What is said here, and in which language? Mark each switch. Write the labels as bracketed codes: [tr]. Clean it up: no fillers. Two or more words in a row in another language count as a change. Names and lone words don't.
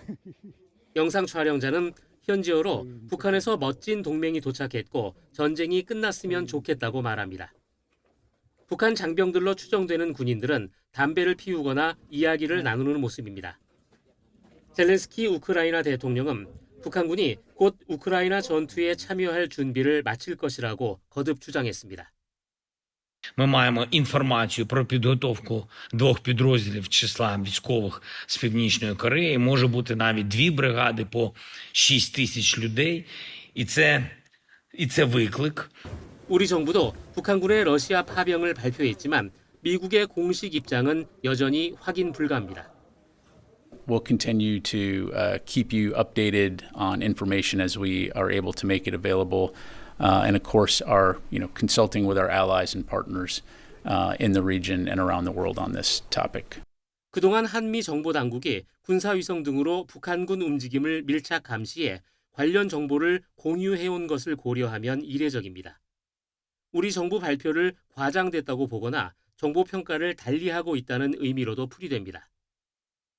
[ko] 영상 촬영자는 현지어로 북한에서 멋진 동맹이 도착했고 전쟁이 끝났으면 좋겠다고 말합니다. 북한 장병들로 추정되는 군인들은 담배를 피우거나 이야기를 나누는 모습입니다. 젤렌스키 우크라이나 대통령은 북한군이 곧 우크라이나 전투에 참여할 준비를 마칠 것이라고 거듭 주장했습니다. [uk] Ми маємо інформацію про підготовку двох підрозділів числа військових з Північної Кореї. Може бути навіть 2 бригади по 6 тисяч людей. І це виклик. [ko] 우리 정부도 북한군의 러시아 파병을 발표했지만 미국의 공식 입장은 여전히 확인 불가합니다. [en] We'll continue to keep you updated on information as we are able to make it available. And of course, are consulting with our allies and partners in the region and around the world on this topic. [ko] 그동안 한미 정보 당국이 군사위성 등으로 북한군 움직임을 밀착 감시해 관련 정보를 공유해온 것을 고려하면 이례적입니다. 우리 정부 발표를 과장됐다고 보거나 정보 평가를 달리하고 있다는 의미로도 풀이됩니다.